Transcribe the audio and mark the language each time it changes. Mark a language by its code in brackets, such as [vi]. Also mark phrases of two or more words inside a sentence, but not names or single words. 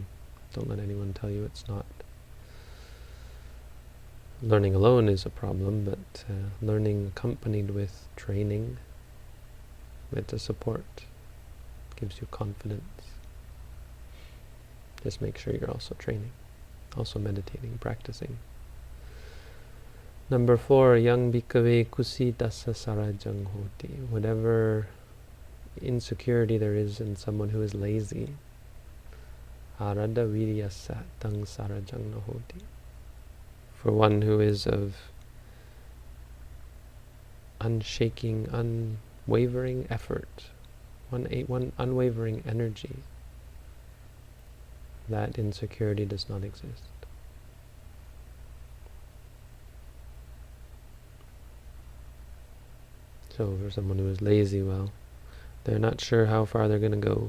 [en] Don't let anyone tell you it's not. Learning alone is a problem, but learning accompanied with training, with the support, gives you confidence. Just make sure you're also training, also meditating, practicing. [pi] Number 4, yang bhikkhave kusitassa sarajang hoti. [en] Whatever insecurity there is in someone who is lazy, [pi] arada viryasa tang sarajang hoti. [en] For one who is of unshaking, unwavering effort, one unwavering energy, that insecurity does not exist. So for someone who is lazy, well, they're not sure how far they're going to go.